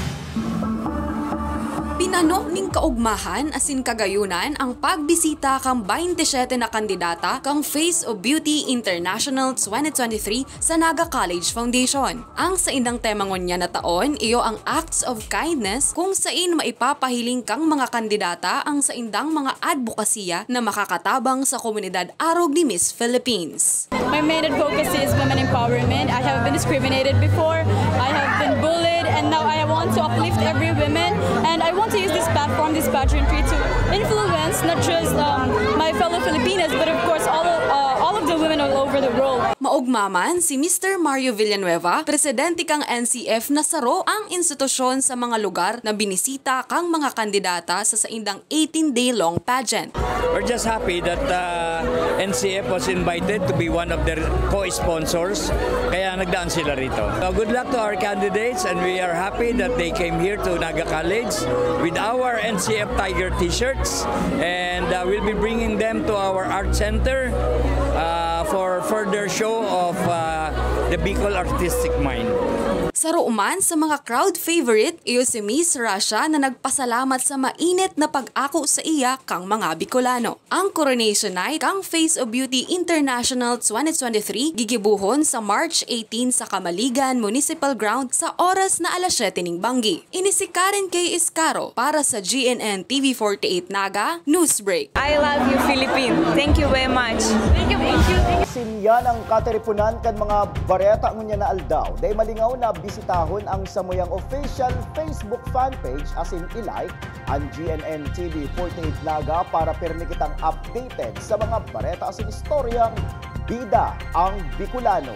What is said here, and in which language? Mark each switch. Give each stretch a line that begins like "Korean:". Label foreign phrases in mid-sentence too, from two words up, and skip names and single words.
Bikol: Pinano ning kaugmahan asin kagayunan ang pagbisita kang 27 na kandidata kang Face of Beauty International 2023 sa Naga College Foundation. Ang sa indang temangon niya na taon, iyo ang Acts of Kindness kung sain maipapahiling kang mga kandidata ang sa indang mga advokasya na makakatabang sa komunidad arog ni Miss Philippines.
English: My main advocacy is women empowerment. I have been discriminated before. I have been bullied and now I want to uplift every woman, and I want to use this platform, this pageantry, to influence not just my fellow Filipinas, but of course all of the women all over the world.
Bikol: Maugmaman si Mr. Mario Villanueva, presidente kang NCF na saro ang institusyon sa mga lugar na binisita kang mga kandidata sa saindang
English: 18-day-long pageant. We're just happy that NCF was invited to be one of their co-sponsors,
Filipino: kaya nagdaan sila rito.
English: So good luck to our candidates, and we are happy that they came here to Naga College with our NCF Tiger t-shirts, and we'll be bringing them to our art center for further show of the Bicol Artistic Mind.
Bikol: Saro man sa mga
English: crowd favorite,
Bikol: iyo si Miss Russia na nagpasalamat sa mainit na pag-ako sa iya kang mga Bicolano. Ang coronation night kang Face of Beauty International 2023 gigibuhon sa March 18 sa Kamaligan Municipal Ground sa oras na alas 7 ning banggi. Ini si Karen K. Iscaro para sa GNN TV48 Naga Newsbreak.
English: I love you, Philippines. Thank you very much. Thank you.
Bikol: Sinyan ang katiripunan kan mga bareta ngunya na aldaw. Day malingaw na bisitahon ang samuyang
English: official Facebook fanpage
Bikol: as in ilike ang GNN TV48 Naga para pirmi kitang updated sa mga bareta as in istoryang bida ang Bicolano.